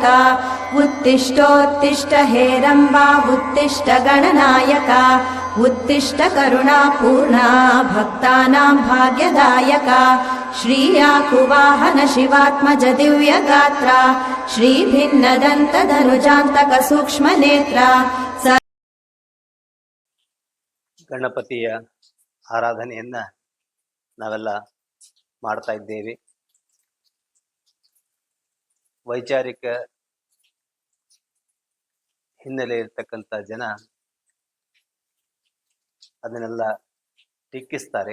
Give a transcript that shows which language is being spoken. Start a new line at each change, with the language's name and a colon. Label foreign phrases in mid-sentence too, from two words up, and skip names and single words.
Sanskrit: ಉತ್ತಿಷ್ಠೋತ್ತಿಷ್ಠ ಹೇರಂಬ ಉತ್ತಿಷ್ಠ ಗಣನಾಯಕ ಉತ್ತಿಷ್ಠ ಕರುಣಾಪೂರ್ಣ ಭಕ್ತಾನಾಂ ಭಾಗ್ಯದಾಯಕ. ಶ್ರೀಯಾಕುವಾಹನ ಶಿವಾತ್ಮಜ ದಿವ್ಯ ಗಾತ್ರ ಶ್ರೀ ಭಿನ್ನದಂತ ಧನುಜಾಂತಕ ಸೂಕ್ಷ್ಮ ನೇತ್ರ.
Kannada: ಗಣಪತಿಯ ಆರಾಧನೆಯನ್ನ ನಾವೆಲ್ಲ ಮಾಡ್ತಾ ಇದ್ದೇವೆ. ವೈಚಾರಿಕ ಹಿನ್ನೆಲೆ ಇರ್ತಕ್ಕಂಥ ಜನ ಅದನ್ನೆಲ್ಲ ಟೀಕಿಸ್ತಾರೆ.